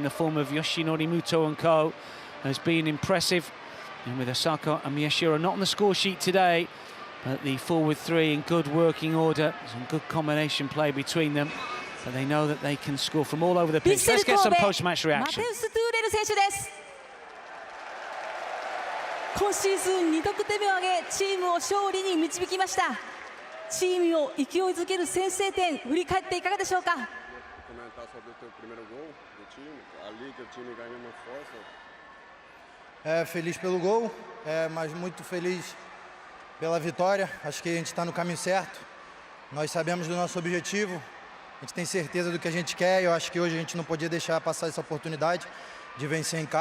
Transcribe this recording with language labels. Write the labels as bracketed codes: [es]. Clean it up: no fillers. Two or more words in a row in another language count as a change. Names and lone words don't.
[en] The form of Yoshinori Muto and co has been impressive. And with Osaka and Miyashiro not on the score sheet today, but the forward three in good working order, some good combination play between them. But they know that they can score from all over the pitch. Let's get some post-match reaction. [ja] 今シーズン2得点目を挙げ、チームを勝利に導きました。チームを勢いづける先制点、振り返っていかがでしょうか。 [pt] Feliz pelo gol, mas muito feliz pela vitória. Acho que a gente está no caminho certo. Nós sabemos do nosso objetivo. A gente tem certeza do que a gente quer. Eu acho que hoje a gente não podia deixar passar essa oportunidade de vencer em casa.